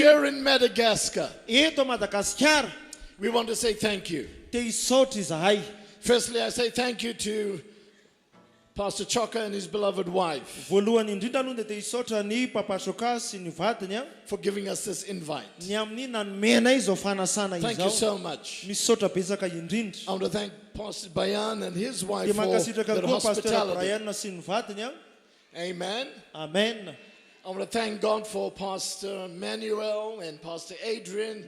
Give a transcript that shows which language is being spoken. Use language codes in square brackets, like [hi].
[en] here in Madagascar. [mg] Eto a Madagasikara [en] We want to say thank you. [mg] te hisaotra izahay. [en] Firstly, I say thank you to Pastor Choka and his beloved wife [mg] Voalohany indrindra aloha dia te hisaotra ny papasoka sy ny vadiny [en] for giving us this invite. [mg] ny amin'ny nanome anay izao fanasana [en] Thank you [mg] izao. [en] so much. [mg] Misaotra betsaka indrindra. [en] I want to thank Pastor Bayan and his wife [mg] Dia [en] for [mg] mankasitraka [en] their [mg] koa pastor [en] hospitality. [mg] Brian sy ny vadiny. Amen. Amen. [en] I want to thank God for Pastor Manuel and Pastor Adrian